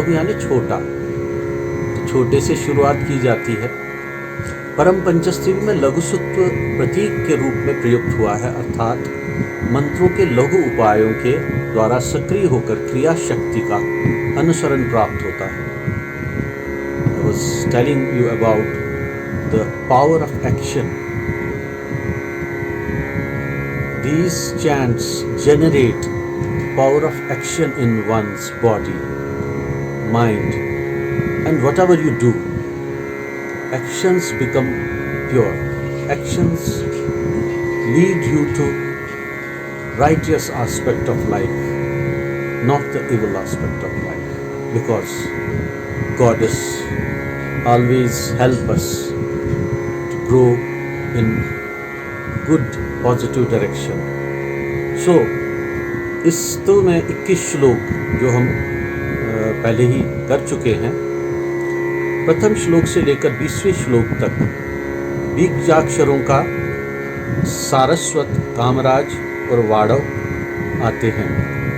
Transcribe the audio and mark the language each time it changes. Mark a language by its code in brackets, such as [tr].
[hi] लघु यानी छोटा, तो छोटे से शुरुआत की जाती है. परम पंचस्तवी में लघुसत्व प्रतीक के रूप में प्रयुक्त हुआ है, अर्थात मंत्रों के लघु उपायों के द्वारा सक्रिय होकर क्रिया शक्ति का अनुसरण प्राप्त होता है. [en] I was telling you about the power of action. These chants generate power of action in one's body, mind, and whatever you do, actions become pure. Actions lead you to righteous aspect of life, not the evil aspect of life, because Goddess always help us to grow in good positive direction. [hi] So इस स्तव में 21 श्लोक जो हम पहले ही कर चुके हैं. प्रथम श्लोक से लेकर 20वें श्लोक तक बीजाक्षरों का सारस्वत, कामराज और वाड़व आते हैं.